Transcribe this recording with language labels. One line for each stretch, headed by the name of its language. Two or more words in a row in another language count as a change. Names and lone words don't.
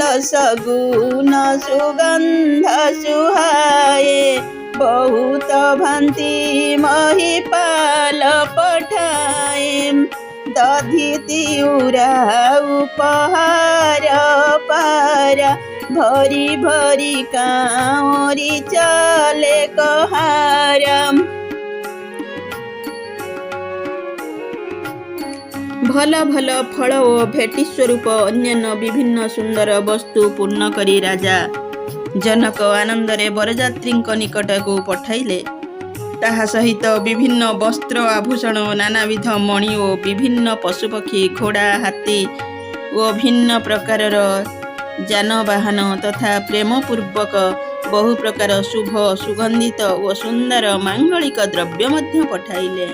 Awadhi: सगुण सुगंध सुहाये बहुत भांति महिपाल पठाए दधि तिउरा उपहार पारा भरी भरी काँवरी चले कहारम
Odia: ଭଲ ଭଲ ଫଳ ଓ ଭେଟି ସ୍ୱରୂପ ଅନ୍ୟାନ୍ୟ ବିଭିନ୍ନ ସୁନ୍ଦର ବସ୍ତୁ ପୂର୍ଣ୍ଣ କରି ରାଜା ଜନକ ଆନନ୍ଦରେ ବରଯାତ୍ରୀଙ୍କ ନିକଟକୁ ପଠାଇଲେ। ତାହା ସହିତ ବିଭିନ୍ନ ବସ୍ତ୍ର ଆଭୂଷଣ, ନାନାବିଧ ମଣି ଓ ବିଭିନ୍ନ ପଶୁପକ୍ଷୀ, ଘୋଡ଼ା, ହାତୀ ଓ ଭିନ୍ନ ପ୍ରକାରର ଯାନବାହନ ତଥା ପ୍ରେମପୂର୍ବକ ବହୁ ପ୍ରକାର ଶୁଭ, ସୁଗନ୍ଧିତ ଓ ସୁନ୍ଦର ମାଙ୍ଗଳିକ ଦ୍ରବ୍ୟ ମଧ୍ୟ ପଠାଇଲେ।